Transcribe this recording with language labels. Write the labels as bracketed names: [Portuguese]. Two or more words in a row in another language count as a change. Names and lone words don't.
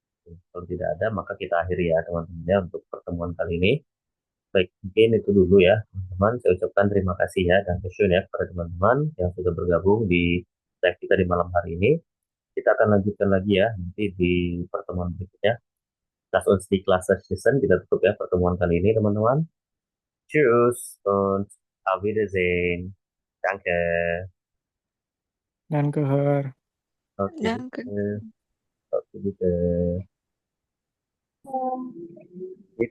[Indonesian] Kalau tidak ada, maka kita akhiri ya teman-teman ya untuk pertemuan kali ini. Baik, mungkin itu dulu ya teman-teman. Saya ucapkan terima kasih ya dan ya kepada teman-teman yang sudah bergabung di live kita di malam hari ini. Kita akan lanjutkan lagi ya nanti di pertemuan berikutnya. [German] Lass uns die Klasse schließen. [Indonesian] Kita tutup ya pertemuan kali ini teman-teman. [German] Tschüss und auf Wiedersehen. Danke. Danke, Herr. [Indonesian] Oke, [German] Danke. [Indonesian] oke, gitu. Um, Gitu.